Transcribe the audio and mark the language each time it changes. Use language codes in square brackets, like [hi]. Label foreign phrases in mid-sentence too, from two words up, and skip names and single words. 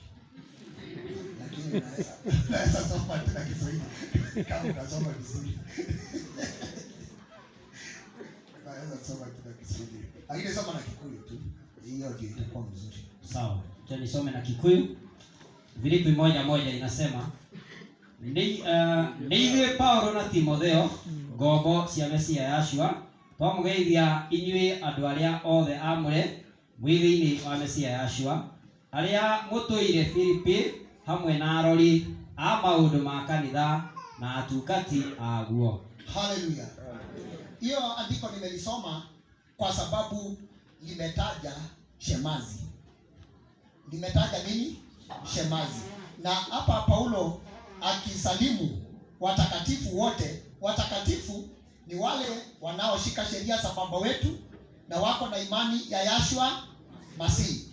[sw] Lakini naweza soma tena Kiswahili kama unasoma vizuri. Naweza soma tena Kiswahili. Lakini soma na Kikuyu tu. Hiyo ndio itakuwa mzuri. Sawa. Acha nisome na Kikuyu. [ki] Filipi 1:1 inasema ni ithuĩ Paulo na Timotheo ngombo cia Mesia Yashua twamũgeithia inyuĩ andũ arĩa othe amũre mwĩthĩ-inĩ wa Mesia Yashua arĩa mũtũire Filipi hamwe na arori a maũndũ ma kanitha na atungati aguo. [sw] Hallelujah. Hiyo andiko nimelisoma kwa sababu limetaja shemazi. Limetaja nini? Shemazi. Na hapa Paulo akisalimu watakatifu wote. Watakatifu ni wale wanaoshika sheria za Baba wetu na wako na imani ya Yahshua Masihi.